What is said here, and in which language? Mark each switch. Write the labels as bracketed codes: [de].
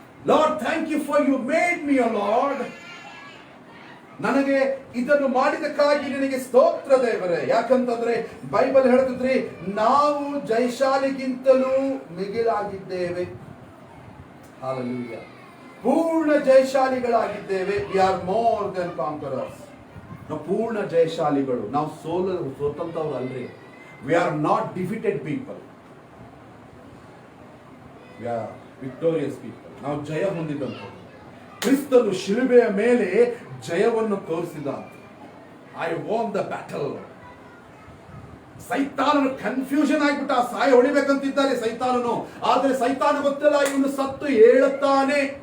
[en] Lord, thank you for you made me a Lord. [kn] ನನಗೆ ಇದನ್ನು ಮಾಡಿದಕ್ಕಾಗಿ ನಿನಗೆ ಸ್ತೋತ್ರ ದೇವರೇ. ಯಾಕಂತಂದ್ರೆ ಬೈಬಲ್ ಹೇಳ್ತಿದ್ರಿ, ನಾವು ಜಯಶಾಲಿಗಿಂತಲೂ ಮಿಗಿಲಾಗಿದ್ದೇವೆ. Hallelujah. ಪೂರ್ಣ ಜಯಶಾಲಿಗಳಾಗಿದ್ದೇವೆ. [en] We are more than conquerors. [kn] ನಾವು ಪೂರ್ಣ ಜಯಶಾಲಿಗಳು. ನಾವು ಸೋತಂತವ್ರು ಅಲ್ರಿ. [en] We are not defeated people. We are victorious people. [kn] ನಾವು ಜಯ ಹೊಂದಿದಂತವ್ರು. ಕ್ರಿಸ್ತನು ಶಿಲುಬೆಯ ಮೇಲೆ ಜಯವನ್ನು ತೋರಿಸಿದ. [en] I won the battle. [kn] ಸೈತಾನನು ಕನ್ಫ್ಯೂಷನ್ ಆಗಿಬಿಟ್ಟ. ಸಾಯ ಹೊಡಿಬೇಕಂತಿದ್ದಾರೆ ಸೈತಾನನು. ಆದ್ರೆ ಸೈತಾನ ಗೊತ್ತಿಲ್ಲ, ಇವನು ಸತ್ತು ಹೇಳುತ್ತಾನೆ.